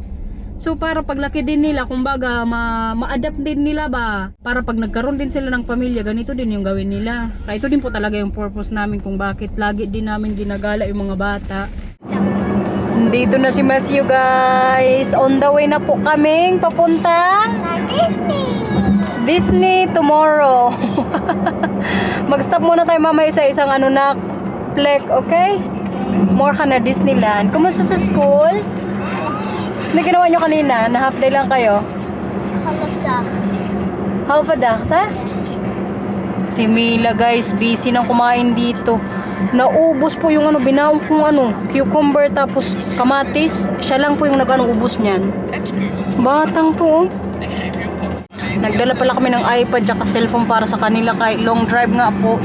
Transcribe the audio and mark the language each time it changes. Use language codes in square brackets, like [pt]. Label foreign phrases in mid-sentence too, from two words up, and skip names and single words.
[tl] So para paglaki din nila, kumbaga ma-adapt din nila ba? Para pag nagkaroon din sila ng pamilya, ganito din yung gawin nila. Kaya ito din po talaga yung purpose namin kung bakit lagi din namin ginagala yung mga bata. Dito na si Matthew guys. [en] On the way [tl] na po kaming papuntang Disney tomorrow. Mag-stop muna tayo mamaya sa isang plek, okay? More ka na Disneyland. Kumusta sa school? Ano ginawa nyo kanina? Na [en] half day [tl] lang kayo? [nl] Half a dag, ta? [tl] Si Mila guys, busy nang kumain dito. Naubos po yung binaong kong cucumber tapos kamatis. Siya lang po yung ubos niyan. Batang po Nagdala pala kami ng iPad at cellphone para sa kanila kahit [en] long drive [tl] nga po.